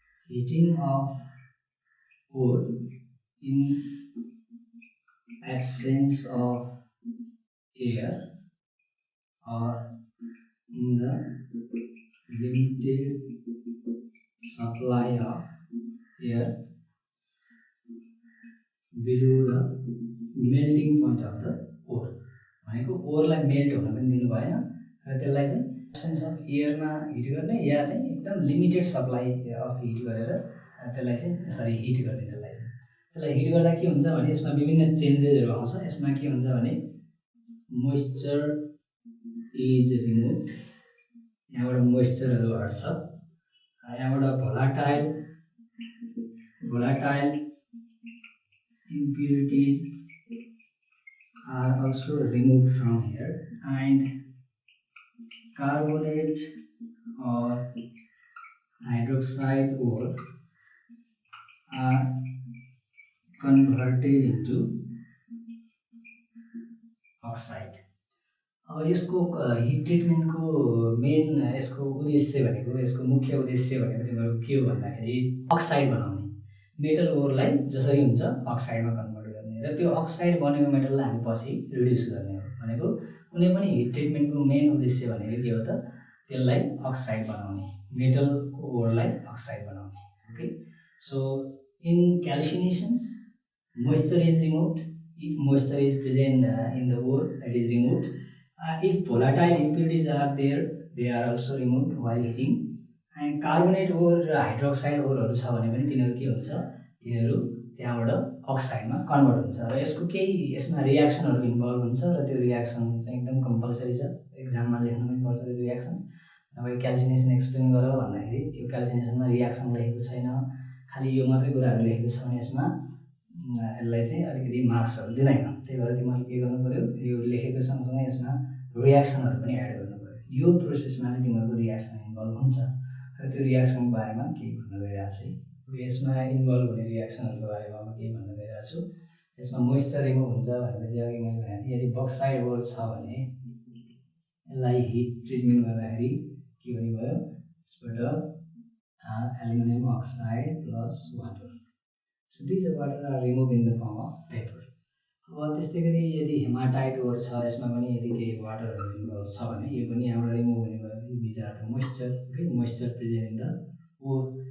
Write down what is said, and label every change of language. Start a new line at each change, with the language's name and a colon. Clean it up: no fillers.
English: Heating of ore in absence of air or in the limited supply of air below the melting point of the ore.
Nepali: भनेको ओरलाई melt हुन पनि दिनु भएन र त्यसलाई चाहिँ एब्सेन्स अफ एयरमा हिट गर्ने या चाहिँ एकदम लिमिटेड सप्लाई अफ हिट गरेर त्यसलाई चाहिँ यसरी हिट गर्ने। त्यसलाई हिट गर्दा के हुन्छ भने यसमा विभिन्न चेन्जेसहरू आउँछ। यसमा के हुन्छ भने
English: moisture is remove,
Nepali: यहाँबाट मोइस्चरहरू हट्छ, यहाँबाट
English: volatile impurities are also removed from here, and carbonate or hydroxide ore are converted into oxide।
Nepali: अब यसको हिट ट्रिटमेन्टको मेन यसको उद्देश्य भनेको, यसको मुख्य उद्देश्य भनेको तिमीहरूको के हो भन्दाखेरि अक्साइड बनाउने, मेटल ओरलाई जसरी हुन्छ अक्साइडमा कन्भर्ट गर्ने र त्यो अक्साइड बनेको मेटललाई हामी पछि रिड्युस गर्ने हो। भनेको कुनै पनि हिट ट्रिटमेन्टको मेन उद्देश्य भनेको के हो त, त्यसलाई अक्साइड बनाउने, मेटलको ओरलाई अक्साइड बनाउने।
English: Okay, so in calcinations moisture is removed. If moisture is present in the ore, that is removed. If volatile impurities are there, they are also removed while heating. And carbonate ore
Nepali: र hydroxide ओरहरू छ भने पनि तिनीहरू के हुन्छ, तिनीहरू त्यहाँबाट अक्साइडमा convert हुन्छ र यसको केही यसमा रियाक्सनहरू इन्भल्भ हुन्छ र त्यो रियाक्सन चाहिँ एकदम कम्पलसरी छ, एक्जाममा लेख्नु पनि पर्छ त्यो रियाक्सन। अब क्याल्सिनेसन एक्सप्लेन गर भन्दाखेरि त्यो क्याल्सिनेसनमा रियाक्सन लेखेको छैन, खालि यो मात्रै कुराहरू लेखेको छ भने यसमा यसलाई चाहिँ अलिकति मार्क्सहरू दिँदैन। त्यही भएर तिमीहरूले के गर्नु पऱ्यो, यो लेखेको सँगसँगै यसमा रियाक्सनहरू पनि एड गर्नु पऱ्यो। यो प्रोसेसमा चाहिँ तिमीहरूको रियाक्सन इन्भल्भ हुन्छ र त्यो रियाक्सनको बारेमा केही भन्न गइरहेको छु है। यसमा इन्भल्भ हुने रियाक्सनहरूको बारेमा म केही भन्न गइरहेको छु। यसमा मोइस्चर रिमुभ हुन्छ भनेपछि अघि मैले भनेको थिएँ, यदि बक्साइड ओर छ भने यसलाई हिट ट्रिटमेन्ट गर्दाखेरि के हुने भयो, यसबाट aluminium oxide plus water,
English: so these water are removed in the form of vapor।
Nepali: अब त्यस्तै गरी यदि हेमाटाइट ओर छ, यसमा पनि यदि केही वाटरहरू इन्भल्भ छ भने यो पनि यहाँबाट रिमुभ हुने भयो।
English: These are the moisture, okay, moisture present in the ore.